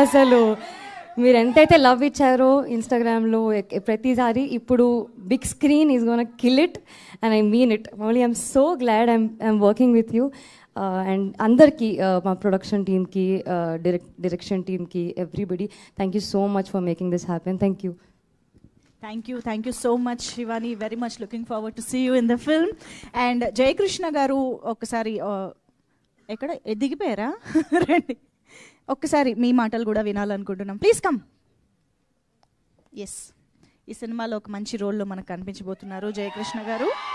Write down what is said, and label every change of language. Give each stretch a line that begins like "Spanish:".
Telugu: అసలు మీరు ఎంతైతే లవ్ ఇచ్చారో ఇన్స్టాగ్రామ్లో ప్రతిసారి, ఇప్పుడు
English: Big screen is gonna kill it and I mean it. Mouli, I'm so glad I'm working with you. And
Telugu: అందరికీ, మా ప్రొడక్షన్ టీమ్కి, డైరెక్షన్ టీమ్కి,
English: Everybody thank you so much for making this happen. Thank you. Thank you so much Shivani, very much looking forward to see you in the film.
Telugu: And Jayakrishna garu ఒక్కసారి ఎక్కడ ఎదిగిపోయారా? రండి ఒక్కసారి మీ మాటలు కూడా వినాలనుకుంటున్నాం.
English: Please come.
Telugu: Yes, ఈ సినిమాలో ఒక మంచి రోల్లో మనకు కనిపించబోతున్నారు జయకృష్ణ గారు.